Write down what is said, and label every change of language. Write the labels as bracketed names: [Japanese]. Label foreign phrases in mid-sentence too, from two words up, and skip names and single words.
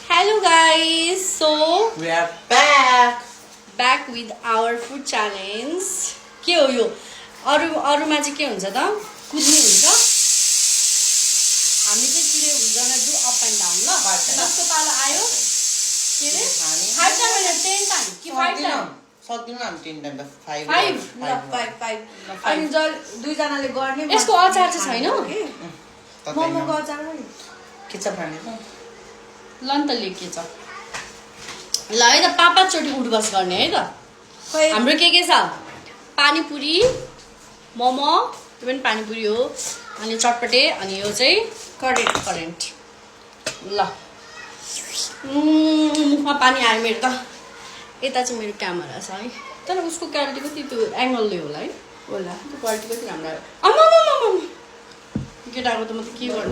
[English] Hello guys, so we are back with our food challenge. [Nepali] के हो यो अरुमा चाहिँ के हुन्छ त कुद्ने हुन्छ हामी चाहिँ टुडे हुँदैन [English] do up and down [Nepali] ल जस्तो पालो आयो के रे 5 टाइम हैन 10 टाइम कि 5 टाइम सक्दिन हामी 10 टाइम त 5 अनि दुई जनाले गर्ने यसको अचार चाहिँ छैन मोमोको अचार के छ खाने त लन त लेके छ ल है त पापा चोटी उठबस गर्ने है त हाम्रो के छ पानीपुरी मोमो त्यो पनि पानीपुरी हो अनि चटपटे अनि यो चाहिँ करेन्ट ल मुखमा पानी आयो मेरो त यता चाहिँ मेरो क्यामेरा छ है तर उसको क्वालिटी कति त्यो एङ्गलले होला है होला त्यो क्वालिटी कति राम्रो आयो आम्मामामामा केटाको त म त के गर्ने